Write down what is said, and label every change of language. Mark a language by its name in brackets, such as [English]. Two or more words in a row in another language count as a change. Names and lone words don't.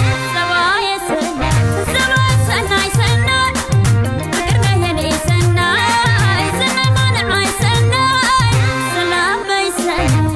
[Tigrinya] ሰናይ ሰናይ [Amharic] ፍቅር ነህ የኔ [Tigrinya] ሰናይ ሰናይ ሰናይ ሰናይ [Amharic] ሰላም በይ [Tigrinya] ሰናይ